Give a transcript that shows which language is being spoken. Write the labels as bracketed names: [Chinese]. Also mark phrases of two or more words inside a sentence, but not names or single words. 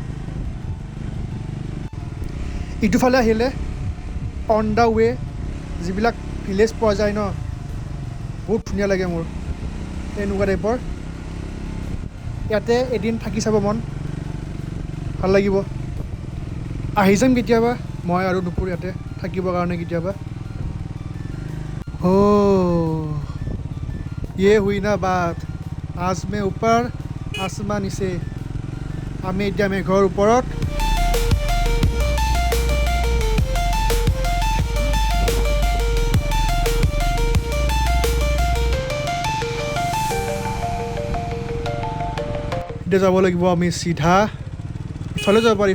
[Assamese] ইটোফালে আহিলে [English] on the way [Assamese] যিবিলাক ভিলেজ পোৱা যায় ন বহুত ধুনীয়া লাগে মোৰ এনেকুৱা টাইপৰ ইয়াতে এদিন থাকি চাব মন ভাল লাগিব আহি যাম কেতিয়াবা মই আৰু দুপৰ ইয়াতে থাকিবৰ কাৰণে কেতিয়াবা [Hindi] ये हुई ना बात आज मैं ऊपर आसमान नीचे [Assamese] আমি এতিয়া মেঘৰ ওপৰত এতিয়া যাব লাগিব আমি চিধা ইফালে যাব পাৰি